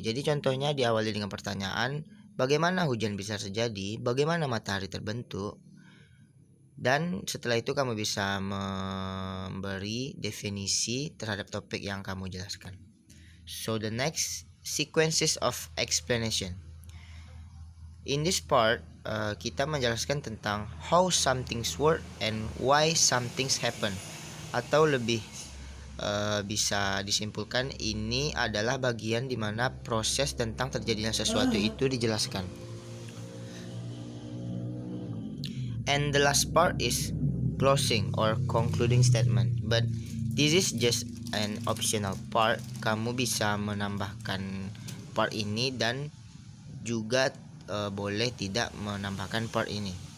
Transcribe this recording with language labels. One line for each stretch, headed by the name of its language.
Indonesian: Jadi contohnya diawali dengan pertanyaan, bagaimana hujan bisa terjadi, bagaimana matahari terbentuk, dan setelah itu kamu bisa memberi definisi terhadap topik yang kamu jelaskan.
English: So the next, sequences of explanation. In this part,
Indonesian: kita menjelaskan tentang
English: how some things work and why some things happen.
Indonesian: Atau lebih bisa disimpulkan, ini adalah bagian di mana proses tentang terjadinya sesuatu itu dijelaskan.
English: And the last part is closing or concluding statement. But this is just an optional part.
Indonesian: Kamu bisa menambahkan part ini dan juga boleh tidak menambahkan part ini.